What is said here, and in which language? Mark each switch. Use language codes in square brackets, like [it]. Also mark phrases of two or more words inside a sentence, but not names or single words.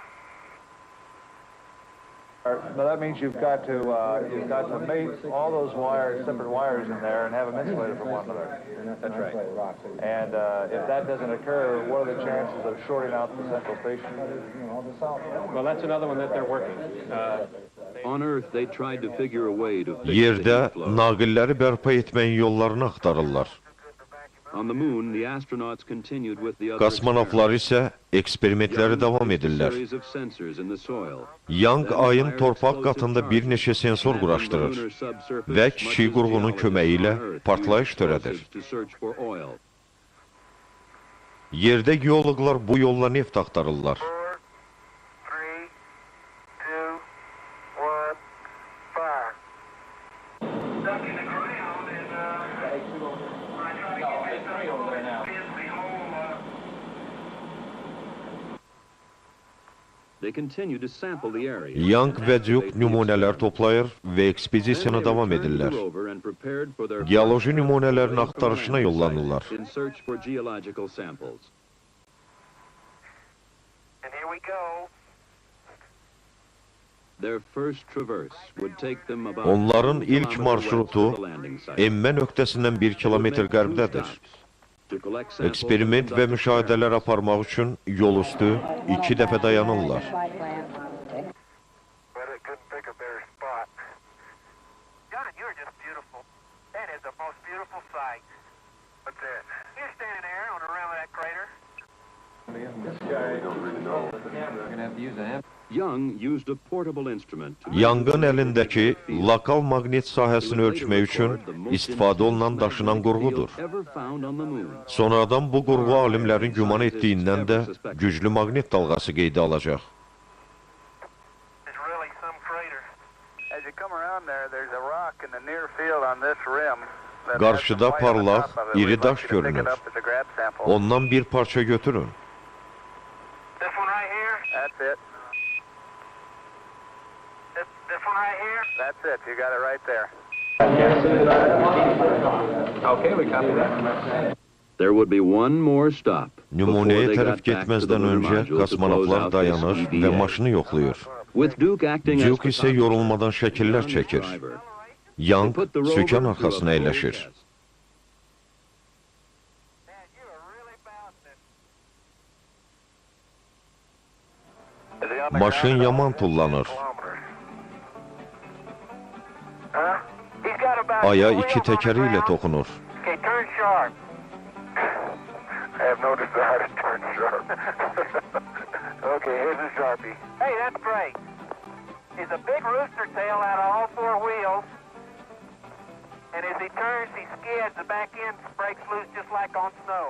[en] Now that means you've got to mate all those wires, separate wires in there, and have them insulated from one another. That's right. And if that doesn't occur, what are the chances of shorting out the central station? Well, that's another one that they're working. on Earth they tried to figure a way to fix the [az] Yerdə [en] heat flow. [az] naqilləri bərpa etməyin yollarını axtarırlar. [en] On the moon, the astronauts continued with the other [az] Kosmonavtlar isə eksperimentləri davam [en] experiments. [az] edirlər. [en] Series of sensors in the soil. [az] Young ayın torpaq qatında bir neçə sensor quraşdırır və kiçik qurğunun köməyi ilə partlayış törədir. Yerdə geoloqlar bu yolla neft axtarırlar. [en] 4, 3, 2, 1, fire. Stuck in the ground and I try to get this thing over there now. They continue to sample the area. [az] Young və Duke nümunələr toplayır və ekspedisiyanı davam edirlər. Geoloji nümunələrin axtarışına yollanırlar. [en] In search for geological samples. And here we go. Their first traverse would take them about [az] Onların 1 ilk [en] kilometer [az] marşrutu [en] west of the landing site. [az] emmə nöqtəsindən 1 kilometr qərbdədir. Eksperiment və müşahidələr aparmaq üçün yol üstü 2 dəfə dayanırlar. [en] But I couldn't pick a better spot. John, you're just beautiful. That is the most beautiful sight. What's that? You're standing there on the rim of that crater. Young used a portable instrument to [az] Young'ın əlindəki lokal maqnit sahəsini ölçmək üçün istifadə olunan daşınan qurğudur. [en] ever found on the moon. [az] Sonradan bu qurğu alimlərin güman etdiyindən də güclü maqnit dalğası qeydə alacaq. [en] It's really some crater. As you come around there, there's a rock in the near field on this rim. [az] Qarşıda parlaq, iri daş görünür. Ondan bir parça götürün. [en] This one right here? That's it. This one right here? That's it. You got it right there. Okay, we copy that. There would be one more stop. [az] Nümunəyə [en] before they [az] tərəf [en] got back to the [az] getməzdən [en] lunar [az] öncə [en] module to close [az] kosmonavtlar [en] out [az] dayanır [en] this [az] və [en] EVA. [az] maşını yoxlayır. [en] With Duke acting as [az] Duke isə [en] photographer [az] yorulmadan şəkillər [en] and [az] çəkir. [en] driver, [az] Young [en] they put the rover [az] sükan [en] through a [az] arxasına [en] full [az] əyləşir. [en] test. Man, you are really bouncing. [az] Maşın yaman tullanır. [en] Huh? He's got about [az] Aya [en] two [az] iki [en] wheels on the [az] təkəri ilə [en] ground. [az] toxunur. [en] Okay, turn sharp. I have no desire to turn sharp. Okay, here's the Sharpie. Hey, that's great. is a big rooster tail out of all four wheels. And as he turns, he skids, the back end breaks loose just like on snow.